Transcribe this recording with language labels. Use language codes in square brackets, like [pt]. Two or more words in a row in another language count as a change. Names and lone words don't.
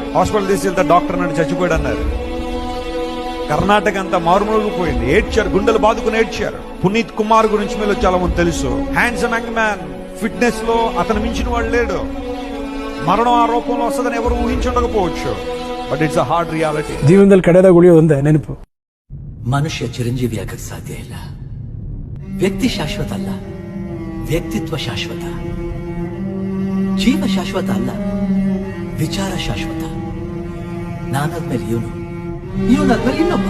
[te] హాస్పిటల్ తీసుకెళ్తే డాక్టర్ నన్ను చచ్చిపోయాడు అన్నారు. కర్ణాటక అంతా మారుమోగిపోయింది. ఏడ్చారు, గుండెలు బాదుకుని ఏడ్చారు. పునీత్ కుమార్ గురించి మీరు చాలా మంది తెలుసు. [en] handsome young man, [te] ఫిట్నెస్ లో అతను మించిన వాడు లేడు. మరణం ఆ రూపంలో వస్తుందని ఎవరు ఊహించుండకపోవచ్చు. [en] but it's a hard reality. [kn] ಜೀವನದಲ್ಲಿ ಕಡೆದಾಗ ಉಳಿಯೋದೊಂದೇ ನೆನಪು. ಮನುಷ್ಯ ಚಿರಂಜೀವಿ ಆಗಕ್ಕೆ ಸಾಧ್ಯ ಇಲ್ಲ. ವ್ಯಕ್ತಿ ಶಾಶ್ವತ ಅಲ್ಲ, ವ್ಯಕ್ತಿತ್ವ ಶಾಶ್ವತ. ಜೀವ ಶಾಶ್ವತ ಅಲ್ಲ, ವಿಚಾರ ಶಾಶ್ವತ. ನಾನಾದ್ಮೇಲೆ ಇವನಾದ್ಮೇಲೆ ಇನ್ನೊಬ್ಬ.